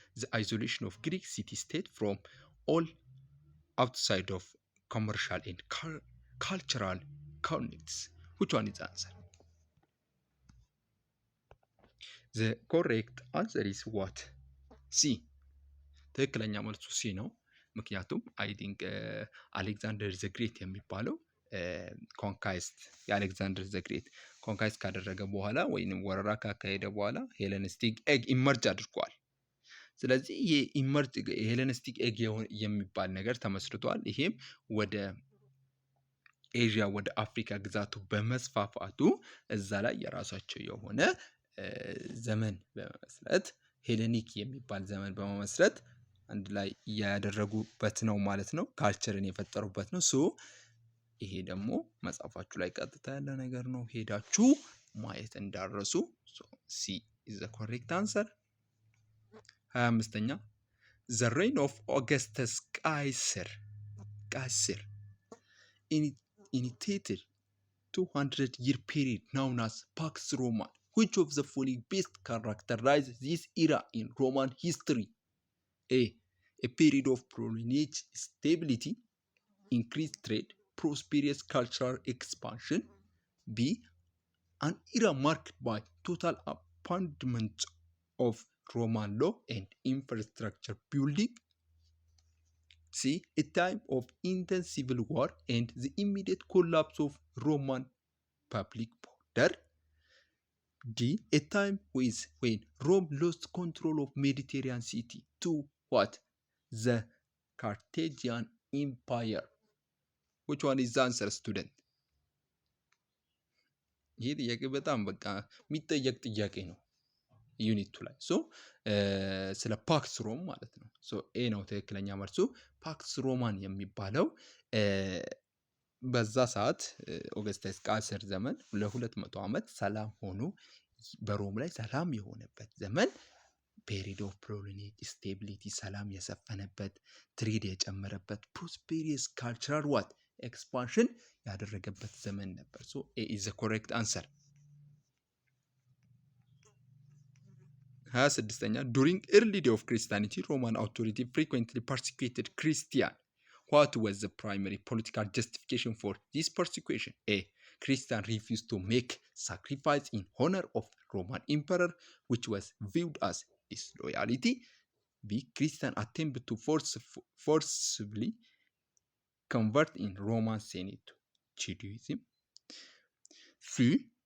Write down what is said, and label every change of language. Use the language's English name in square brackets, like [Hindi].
[English] The isolation of Greek city-state from all outside of commercial and cultural connects. Which one is the answer? The correct answer is what? C. [Amharic] ትክክለኛ መልሱ ሲ ነው። ምክንያቱም [English] አይ ቲንክ [Amharic] አሌክዛንደር ዘ ግሬት የሚባለው ኮንካይስት የአሌክዛንደር ዘ ግሬት ኮንካይስት ካደረገ በኋላ ወይም ወረራ ካካሄደ በኋላ ሄለኒስቲክ ኤግ ኢመርጅ አድርጓል። ስለዚህ ሄለኒስቲክ ኤግ የሚባል ነገር ተመስርቷል። ይሄም ወደ ኤዥያ ወደ አፍሪካ ግዛቱ በመስፋፋቱ እዛ ላይ የራሳቸው የሆነ ዘመን በመመስረት ሄሌኒክ የሚባል ዘመን በመመስረት አንድ ላይ ያደረጉበት ነው ማለት ነው። ካልቸርን የፈጠሩበት ነው። ሶ ይሄ ደግሞ መጽሐፋችሁ ላይ ቀጥታ ያለ ነገር ነው። ሄዳችሁ ማየት እንዳረሱ። [English] ሲ ኢዝ ዘ ኮሬክት አንሰር። 25ኛ ዘ ሬይን ኦፍ ኦገስተስ ቃይሰር initiated 200-year period known as Pax Romana. Which of the following best characterizes this era in Roman history? A. A period of prolonged stability, increased trade, prosperous cultural expansion. B. An era marked by total abandonment of Roman law and infrastructure building. C. A time of intense civil war and the immediate collapse of Roman public border. D. A time when Rome lost control of Mediterranean city to what? The Carthaginian Empire. Which one is the answer, student? [Amharic] ይህ ጥያቄ በጣም በቃ የሚጠየቅ ጥያቄ ነው ዩኒቱ ላይ። ሶ ስለ ፓክስ ሮም ማለት ነው። ሶ ኤ ነው ትክክለኛ መልሱ። ፓክስ ሮማን የሚባለው በዛ ሰዓት ኦገስተስ ቃይሰር ዘመን ለ200 ዓመት ሰላም ሆኖ በሮም ላይ ሰላም የሆነበት ዘመን [English] ፔሪድ ኦፍ ፕሮሊኔት ስቴቢሊቲ [Amharic] ሰላም የሰፈነበት ትሬድ የጨመረበት ፕሮስፔሪየስ ካልቸራል ዋት ኤክስፓንሽን ያደረገበት ዘመን ነበር። [English] ሶ ኤ ኢዝ ዘ ኮሬክት አንሰር። [Amharic] 26ኛ [English] during early day of Christianity Roman authority frequently persecuted Christian. What was the primary political justification for this persecution? A. Christians refused to make sacrifice in honor of Roman emperor, which was viewed as disloyalty. B. Christians attempted to forcibly convert in Roman Senate to Judaism. C.